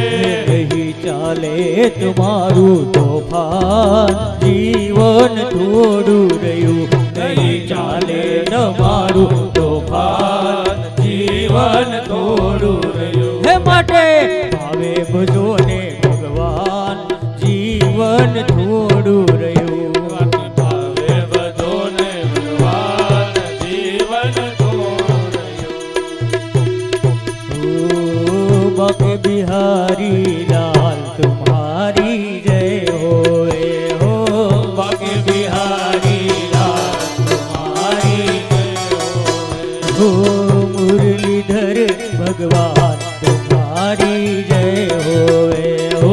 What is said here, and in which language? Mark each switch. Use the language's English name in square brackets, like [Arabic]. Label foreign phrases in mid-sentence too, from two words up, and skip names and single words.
[Gujarati] નહીં ચાલે તમારું તોફાન જીવન થોડું રહ્યું નહીં ચાલે તમારું તોફાન જીવન થોડું રહ્યું હે માટે ભાવે ભજો ને ભગવાન જીવન થોડું રહ્યું ભાવે બધોને ભગવાન જીવન થોડું રહ્યું [Hindi] बाके बिहारी लाल तुम्हारी जय होए हो बाके बिहारी लाल तुम्हारी जय हो मुरलीधर भगवान तुम्हारी जय होए हो